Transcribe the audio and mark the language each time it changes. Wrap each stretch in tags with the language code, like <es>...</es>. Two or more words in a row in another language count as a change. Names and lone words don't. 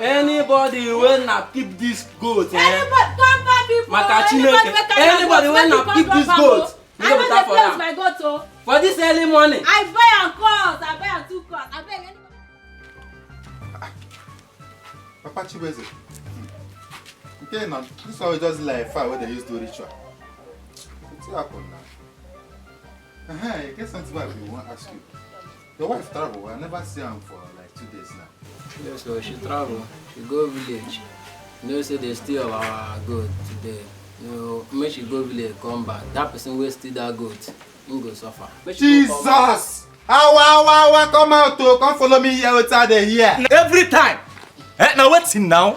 <pcm>anybody wey na keep this goat Anybody compound people.</pcm> <ig>Maka Chineke,</ig> <pcm>anybody wey na keep this goat I no dey play with my goat o. for this early morning. I buy am cost. I buy am 2 cost. I beg anybody. Papa Chibueze. Okay, now this one we just like fire where they used to do ritual. What's happened now? I guess something I want to ask you. Your wife travel. I never see her for like 2 days now. Yes, so she travel. She go village. You know say they steal our goat today. You know, make she go village come back. That person wey steal that goat, him go suffer. Make she go come back. Jesus! Awa, come out to come follow me here outside the here. Every time. Now waiting now.</pcm>